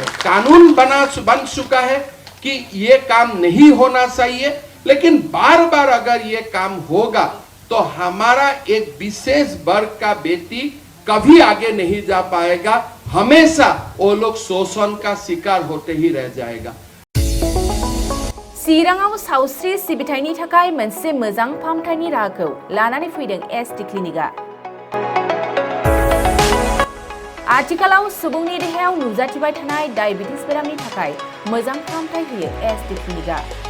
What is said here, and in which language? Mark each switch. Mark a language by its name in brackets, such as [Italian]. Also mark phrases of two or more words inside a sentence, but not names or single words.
[Hindi] कानून बन चुका है कि ये काम नहीं होना चाहिए, लेकिन बार बार अगर ये काम होगा तो हमारा एक विशेष वर्ग का बेटी कभी आगे नहीं जा पाएगा, हमेशा वो लोग शोषण का शिकार होते ही रह जाएगा। [Bodo] चिराङाव सावस्रि सिबिथायनि थाखाय मोनसे मोजां फाहामथायनि राहाखौ लानानै फैदों एसटी क्लिनिकआ। आथिखालाव सुबुंनि देहायाव नुजाथिबाय थानाय डायबिटिस बेरामनि थाखाय मोजां फाहामथाय होयो एसटी क्लिनिकआ।